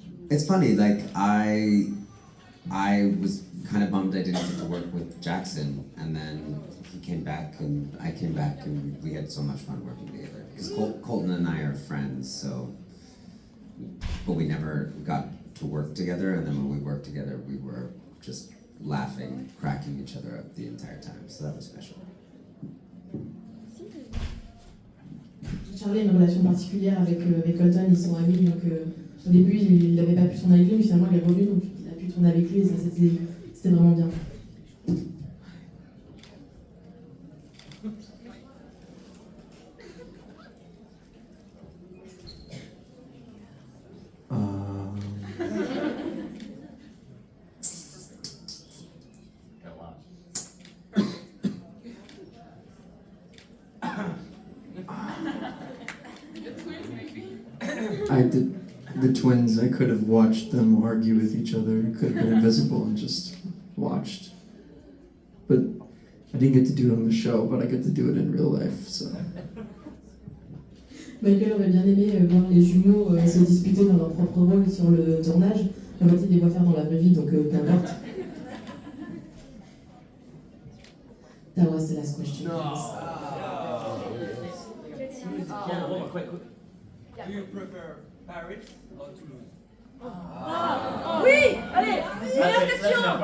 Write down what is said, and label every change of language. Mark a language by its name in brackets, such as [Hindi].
[English] It's funny, like I was kind of bummed I didn't get to work with Jackson, and then he came back and I came back and we had so much fun working together. Because Colton and I are friends, so, but we never got to work together, and then when we worked together, we were just laughing, cracking each other up the entire time, so that was special. [French] Charlie a une relation particulière avec Colton, ils sont amis, donc au début il n'avait pas pu tourner avec lui, mais finalement il est revenu, donc il a pu tourner avec lui et ça c'était vraiment bien. [English] I did the twins. I could have watched them argue with each other. I could have been invisible and just watched. But I didn't get to do it on the show, but I get to do it in real life. So. [French] Michael aurait bien aimé voir les jumeaux se disputer dans leur propre rôle sur le tournage. En fait, il les voit faire dans la vraie vie, donc qu'importe. [English] That was the last question. Hold on, quick. Do you prefer Paris or Toulouse? [French] Oui, allez, meilleure question.